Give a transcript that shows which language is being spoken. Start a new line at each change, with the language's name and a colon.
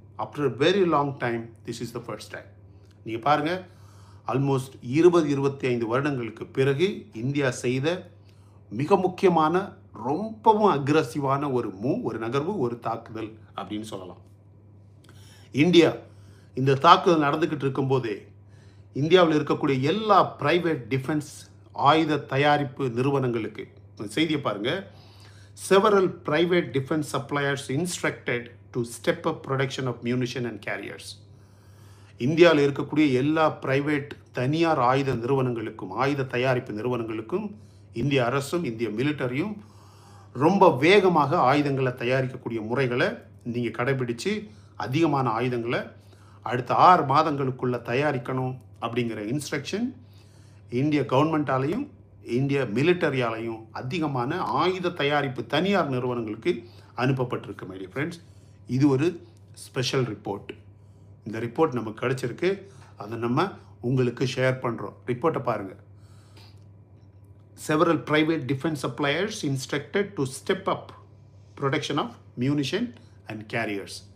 English: After a very long time this is the first time.
Tamil: நீங்கள் பாருங்கள், almost 20-25 வருடங்களுக்கு பிறகு இந்தியா செய்த மிக முக்கியமான ரொம்பவும் அக்ரெசிவான ஒரு நகர்வு, ஒரு தாக்குதல் அப்படின்னு சொல்லலாம். இந்தியா இந்த தாக்குதல் நடந்துக்கிட்டு இருக்கும்போதே இந்தியாவில் இருக்கக்கூடிய எல்லா பிரைவேட் டிஃபென்ஸ் ஆயுத தயாரிப்பு நிறுவனங்களுக்கு செய்தியை பாருங்கள்.
English: several private defense suppliers instructed to step up production of munition and carriers.
Tamil: இந்தியாவில் இருக்கக்கூடிய எல்லா பிரைவேட் தனியார் ஆயுத நிறுவனங்களுக்கும், ஆயுத தயாரிப்பு நிறுவனங்களுக்கும் இந்திய அரசும் இந்திய மிலிட்டரியும் ரொம்ப வேகமாக ஆயுதங்களை தயாரிக்கக்கூடிய முறைகளை நீங்கள் கடைபிடித்து அதிகமான ஆயுதங்களை அடுத்த 6 மாதங்களுக்குள்ளே தயாரிக்கணும் அப்படிங்கிற இன்ஸ்ட்ரக்ஷன் இந்திய கவர்மெண்ட்டாலையும் இந்திய மிலிட்டரியாலையும் அதிகமான ஆயுத தயாரிப்பு தனியார் நிறுவனங்களுக்கு அனுப்பப்பட்டிருக்கு.
English: my dear friends,
Tamil: இது ஒரு ஸ்பெஷல் ரிப்போர்ட். இந்த ரிப்போர்ட் நமக்கு கிடைச்சிருக்கு, அதை நம்ம உங்களுக்கு ஷேர் பண்ணுறோம். ரிப்போர்ட்டை பாருங்கள்.
English: several private defense suppliers instructed to step up production of munition and carriers.